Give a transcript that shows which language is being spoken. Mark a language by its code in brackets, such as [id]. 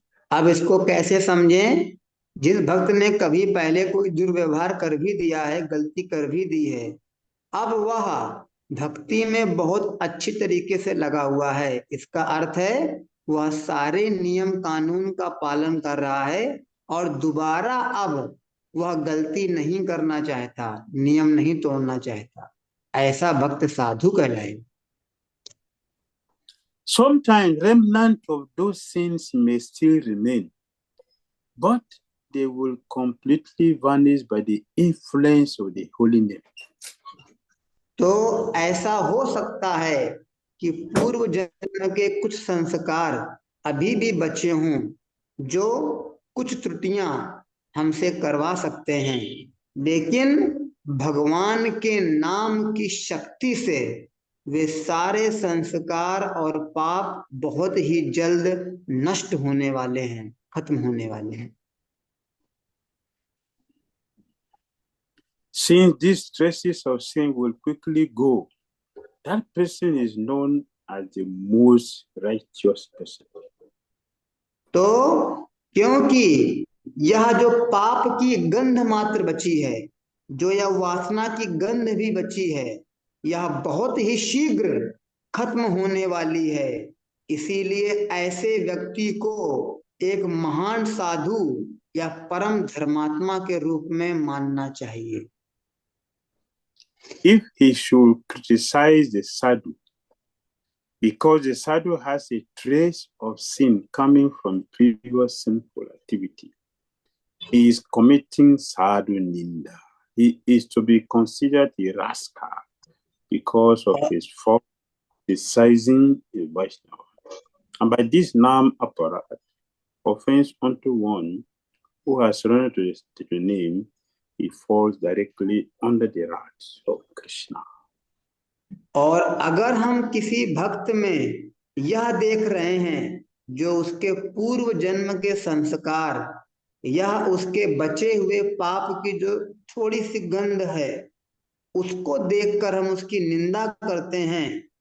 [hi] अब इसको कैसे समझें? जिस भक्त ने कभी पहले कोई दुर्व्यवहार कर भी दिया है, गलती कर भी दी है, अब वह भक्ति में बहुत अच्छी तरीके से लगा हुआ है। इसका अर्थ है वह सारे नियम कानून का पालन कर रहा है और दोबारा अब वह गलती नहीं करना चाहता, नियम नहीं तोड़ना चाहता। ऐसा भक्त साधु कहलाए। [en] Sometimes remnant of those sins may still remain, but they will completely vanish by the influence of the holy name. [hi] तो ऐसा हो सकता है कि पूर्व जन्म के कुछ संस्कार अभी भी बचे हों, जो कुछ त्रुटियां हमसे करवा सकते हैं, लेकिन भगवान के नाम की शक्ति से वे सारे संस्कार और पाप बहुत ही जल्द नष्ट होने वाले हैं, खत्म होने वाले हैं। [en] Since these traces of sin will quickly go, that person is known as the most righteous person. [hi] तो क्योंकि यह जो पाप की गंध मात्र बची है, जो यह वासना की गंध भी बची है, यह बहुत ही शीघ्र खत्म होने वाली है। इसीलिए ऐसे व्यक्ति को एक महान साधु या परम धर्मात्मा के रूप में मानना चाहिए। [en] If he should criticize the sadhu, because the sadhu has a trace of sin coming from previous sinful activity, he is committing sadhu ninda. He is to be considered a rascal because of his fault criticizing a Vaishnava. And by this nam aparat, offense unto one who has surrendered to the name, he falls directly under the wrath of Krishna. [hi] और अगर हम किसी भक्त में यह देख रहे हैं जो उसके पूर्व जन्म के संस्कार या उसके बचे हुए पाप की जो थोड़ी सी गंध है, उसको देखकर हम उसकी निंदा करते हैं,